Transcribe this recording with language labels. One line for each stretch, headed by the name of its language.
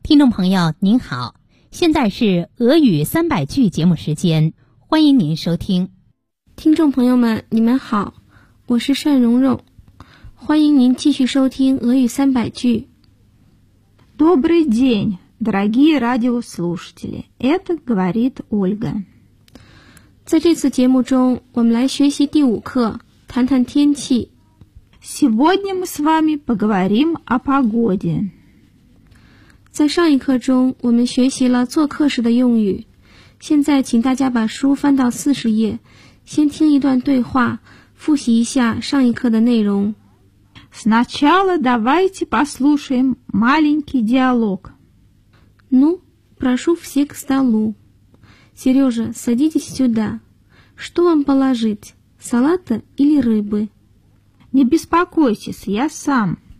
Chinese: 朋友您好，现在是俄语三百句节目时间，欢迎您收听。听众朋友们你们好，我是善蓉蓉，欢迎您继续收听俄语三百句。
Russian: Добрый день, дорогие радиослушатели, это говорит Ольга.
Chinese: 在这次节目中我们来学习第五课，谈谈天气。
Russian: Сегодня мы с вами поговорим о погоде.
Chinese: 在上一课中我们学习了做客时的用语，现在请大家把书翻到40页，先听一段对话，复习一下上一课的内容。
Russian: Сначала давайте послушаем маленький диалог. Ну, прошу все к столу. Сережа, садитесь сюда. Что вам положить, салата или рыбы? Не беспокойтесь, я сам.